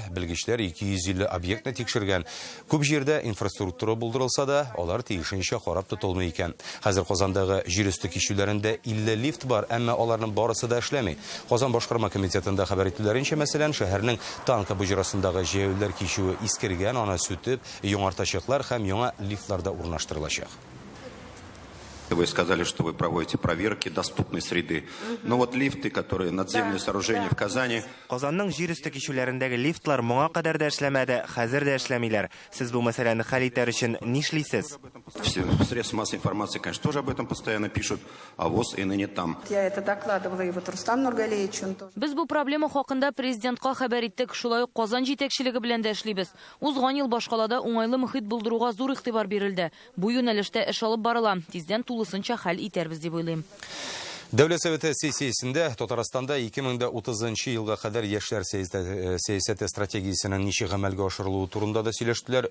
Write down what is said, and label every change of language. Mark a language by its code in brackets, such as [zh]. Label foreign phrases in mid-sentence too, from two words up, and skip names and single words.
[tt] Белгечләр 250 объектны тикшергән. Күп җирдә инфраструктура булдырылса да, алар тиешенчә карап тотылмый икән. Хәзер Казандагы җир өсте кишүләрендә 50 лифт бар, әмма аларның барысы да эшләми. Казан башкарма комитетында хәбәр итүләренчә, мәсәлән, шәһәрнең танка буҗрасындагы җәяүләр кишүе искергән, аны сүтеп, яңартачаклар һәм яңа лифтларда урнаштырылачак. [ru] Вы сказали, что вы проводите проверки доступной среды. Но вот лифты, которые надземные сооружения в Казани... [tt] Казанның җир өсте кишүләрендәге лифтлар моңа кадәр дә эшләмәде, хәзер дә эшләмиләр. Сез бу мәсьәләне хәл итәр өчен нишлисез? [ru] Все средства массовой информации, конечно, тоже об этом постоянно пишут, а ВОЗ и ныне там. Я это докладывала и вот Рустам Нургалиевичу. [tt] Без бу проблема хакында президентка хәбәр иттек, шулай ук Казан җитәкчелеге белән дә эшлибез. Узган ел башкалада уңайлы мөхит булдыруга зур игътибар бирелде. Бу юнәлештә эш алып барыла. Тиздән тулысынча хәл итәрбез дип уйлыйм. Дәүләт Советы сессиясендә Татарстанда 2030 елга кадәр яшьләр сәясәте стратегиясенең ничек гамәлгә ашырылуы турында да сөйләштеләр.